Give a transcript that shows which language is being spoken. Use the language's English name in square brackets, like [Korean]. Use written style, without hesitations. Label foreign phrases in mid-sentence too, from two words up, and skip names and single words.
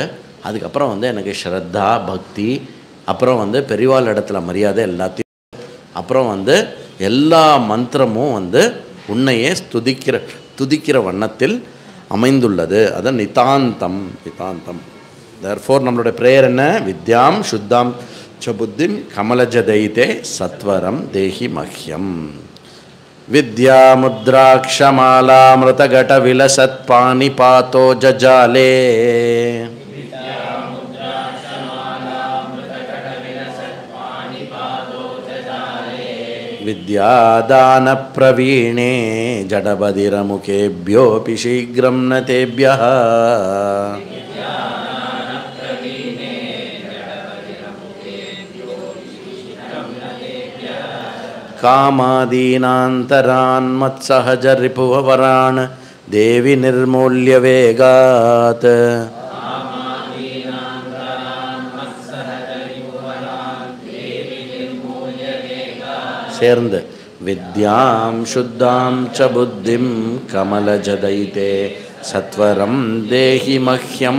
[Tamil] அதுக்கப்புறம் எனக்கு ஸ்ரத்தா பக்தி, அப்புறம் பெரியவாள் இடத்துல மரியாதை எல்லாத்தையும், அப்புறம் எல்லா மந்திரமும் உன்னையே துதிக்கிற வண்ணத்தில் அமைந்துள்ளது. அதான் நிதாந்தம். தேர்ஃபோர் நம்மளுடைய ப்ரேயர் என்ன? [Sanskrit] विद्यां शुद्धां च बुद्धिं कमलजदयिते सत्वरं देहि मह्यं. विद्यामुद्राक्षमालामृतघटविलसत्पानिपातो जजाले विद्यादानप्रवीणे जडबधिरमुखेभ्योऽपि शीघ्रं न तेभ्यः कामादीनान्तरान् मत्सहजरिपुवरान् देवि निर्मूल्य वेगात् சேர்ந்து विद्यां शुद्धां च बुद्धिं कमलजदयिते सत्वरं देहि मह्यं.